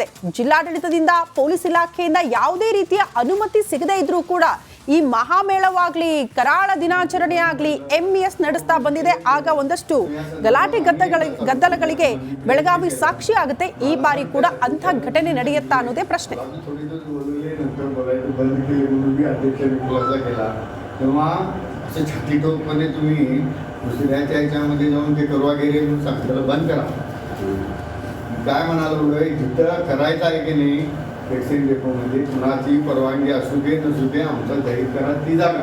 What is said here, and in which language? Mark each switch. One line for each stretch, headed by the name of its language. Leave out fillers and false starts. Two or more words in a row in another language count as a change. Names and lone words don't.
Kannada: ಜಿಲ್ಲಾಡಳಿತದಿಂದ, ಪೊಲೀಸ್ ಇಲಾಖೆಯಿಂದ ಯಾವುದೇ ರೀತಿಯ ಅನುಮತಿ ಸಿಗದೇ ಇದ್ರೂ ಕೂಡ ಈ ಮಹಾಮೇಳವಾಗ್ಲಿ, ಕರಾಳ ದಿನಾಚರಣೆ ಆಗಲಿ MES ನಡೆಸ್ತಾ ಬಂದಿದೆ. ಆಗ ಒಂದಷ್ಟು ಗಲಾಟೆ ಗದ್ದಲಗಳಿಗೆ ಬೆಳಗಾವಿ ಸಾಕ್ಷಿ ಆಗುತ್ತೆ. ಈ ಬಾರಿ ಕೂಡ ಅಂಥ ಘಟನೆ ನಡೆಯುತ್ತಾ ಅನ್ನೋದೇ ಪ್ರಶ್ನೆ.
Marathi: असं छातीटोकपणे तुम्ही दुसऱ्याच्या ह्याच्यामध्ये जाऊन ते करवा गेले म्हणून सांगितलं बंद करा. काय म्हणालो जिथं करायचं आहे की नाही वॅक्सिन डेपोमध्ये कुणाची परवानगी असू दे नसू दे आमचं जाहीर करा ती जागा.